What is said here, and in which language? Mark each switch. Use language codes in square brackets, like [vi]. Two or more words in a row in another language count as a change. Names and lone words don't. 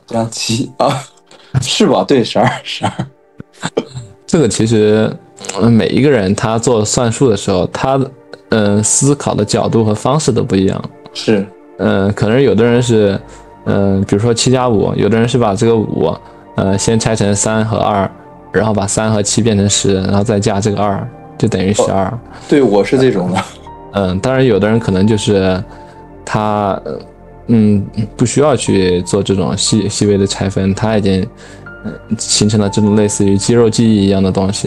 [zh] 加7啊，是吧？對，12。這個其實每一個人他做算術的時候，他思考的角度和方式都不一樣。是，可能有的人是比如說7+5，有的人是把這個5先拆成3和2，然後把3和7變成10，然後再加這個2，就等於12。對，我是這種的。當然有的人可能就是他不需要去做這種細微的拆分，他已經形成了這種類似於肌肉記憶一樣的東西。